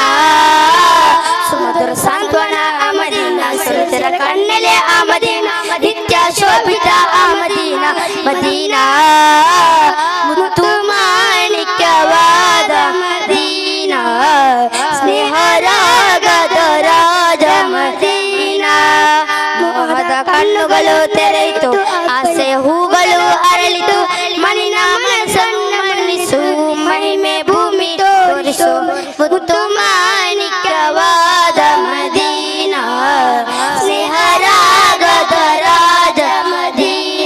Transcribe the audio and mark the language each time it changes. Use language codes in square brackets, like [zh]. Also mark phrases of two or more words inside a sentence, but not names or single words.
[ml] സുമധുര സാന്ത്വന ആ മദീന, സുരചര കണ്ണലെ ആ മദീന. നിത്യ ശോഭിത ആ മദീന, മദീന. മുത്തുമാണിക്യവാദ മദീന, സ്നേഹരാഗത രാജ മദീന. [kn] ಮೋಹದ ಕಣ್ಣುಗಳು ತೆರೆಯಿತು, ಆಸೆ ಹೂಗಳು ಅರಳಿತು. ಮನಿನ ಮನಸ್ಸನ್ನು ಮನ್ನಿಸು, ಮಹಿಮೆ ಭೂಮಿ ತೋರಿಸು. ಮುತ್ತು ಮಾಣಿಕ್ಯವಾದ ಮದೀನ, ಸ್ನೇಹರಾಗದ ರಾಜ ಮದೀನ.